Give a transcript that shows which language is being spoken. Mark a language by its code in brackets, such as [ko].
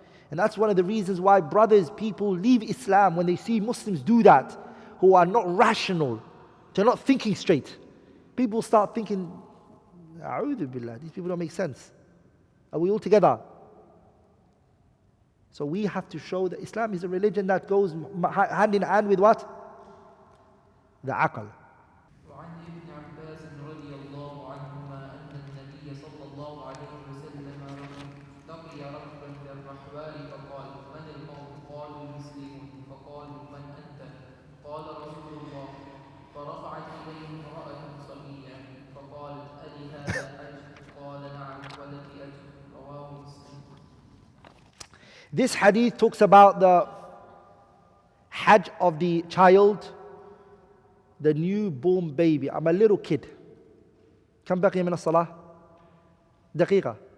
[en] And that's one of the reasons why brothers, people leave Islam when they see Muslims do that, who are not rational, they're not thinking straight. People start thinking, A'udhu billah, these people don't make sense. Are we all together? So we have to show that Islam is a religion that goes hand in hand with what? The aql. [ar] وعن ابن عباس رضي الله عنهما أن النبي صلى الله عليه وسلم لقي رجلا في الرحباء فقال من القوم؟ قالوا المسلمون. فقالوا من أنت؟ قال رسول الله. فرفعت إليه امرأة صبية فقال ألي هذا حج؟ قال نعم ولك أجر. رواه مسلم. [en] This hadith talks about the Hajj of the child, the newborn baby. I'm a little kid. [ar] كم بقي من الصلاة؟ دقيقة.